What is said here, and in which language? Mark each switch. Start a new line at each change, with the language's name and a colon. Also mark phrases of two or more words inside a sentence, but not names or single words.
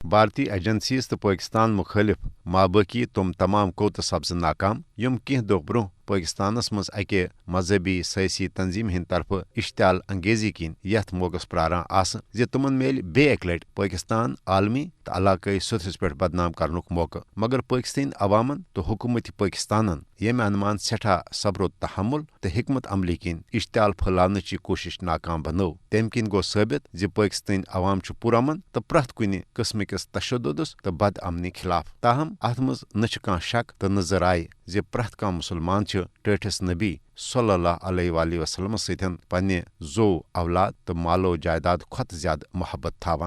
Kashmiri: بھارتی ایجنسیز تو پاکستان مخالف مابقی تم تمام کوت سپز ناکام یم کینٛہہ دۄہ برونٛہہ پاکستانس منٛز اکہِ مذہبی سیاسی تنظیم ہند طرف اشتعال انگیزی کِنۍ یتھ موقعس پراران آسہٕ زِ تمن میلہِ بیٚیہِ اکہِ لٹہِ پاکستان عالمی تہٕ علاقٲیی سطحس پٮ۪ٹھ بدنام کرنُک موقعہٕ مگر پاکستٲنی عوامن تہٕ حکومت پاکستانن ییٚمہِ انمان سٮ۪ٹھاہ صبر و تحمل تہٕ حکمت عملی کِنۍ اشتعال پھٔہلاونٕچ کوٗشش ناکام بنٲو تمہِ کِنۍ گوٚو ثٲبت زِ پاکستٲنی عوام چھُ پُرامن تہٕ پرٛٮ۪تھ کُنہِ قٕسمٕکِس تشددس تہٕ بد امنی خلاف تاہم اتھ منٛز نہ چھُ کانٛہہ شک تہٕ نہ ذرایعہ زِ پرٛٮ۪تھ کانٛہہ مُسلمان چھُ ٹٲٹھس نبی صلی اللہ علیہ وسلمس سۭتۍ پننہِ زوٚو اولاد تہٕ مالو جائیداد کھۄتہٕ زیادٕ محبت تھاوان